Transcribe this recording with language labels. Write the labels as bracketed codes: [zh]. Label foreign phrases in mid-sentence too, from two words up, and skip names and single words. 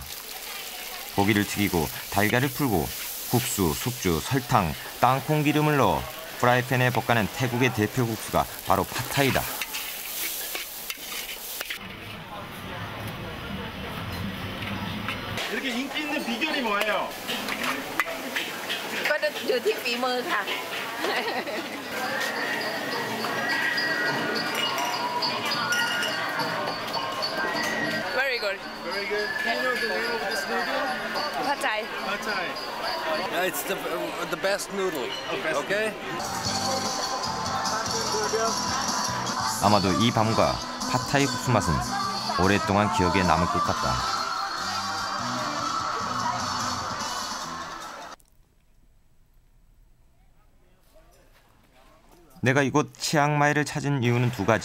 [ko] 고기를 튀기고 달걀을 풀고 국수, 숙주, 설탕, 땅콩 기름을 넣어 프라이팬에 볶아낸 태국의 대표 국수가 바로 팟타이다. 이렇게 인기 있는 비결이 뭐예요? [th] ก็อยู่ที่ฝีมือค่ะ [en] Very good. Very good. Do you know the name of this noodle? [th] เข้าใจ [en] Pad Thai. It's the best noodle. Okay? [ko] 아마도 이 밤과 팟타이 국수 맛은 오랫동안 기억에 남을 것 같다. 내가 이곳 치앙마이를 찾은 이유는 두 가지.